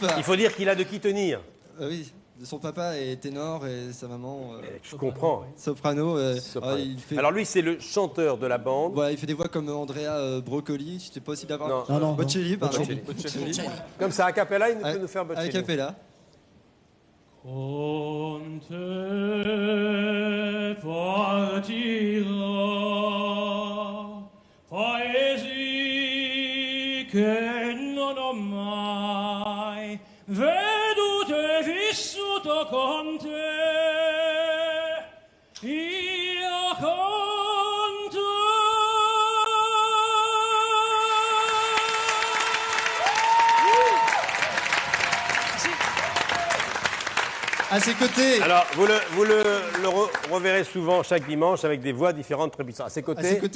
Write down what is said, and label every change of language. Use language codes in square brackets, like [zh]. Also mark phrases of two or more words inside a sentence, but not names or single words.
[fr] Il faut dire qu'il a de qui tenir. Oui. Son papa est ténor et sa maman... je comprends. Soprano. Il fait... Alors lui, c'est le chanteur de la bande. Voilà, il fait des voix comme Andrea Broccoli. C'était possible d'avoir... Non. Bocelli, pardon. Bocelli. Comme ça, a cappella, il peut nous faire Bocelli. A cappella. [it] Con te partirà paesi che non ho mai veduto e vissuto con te, io con te. [fr] À ses côtés. Alors, vous le reverrez souvent chaque dimanche avec des voix différentes très puissantes. À ses côtés,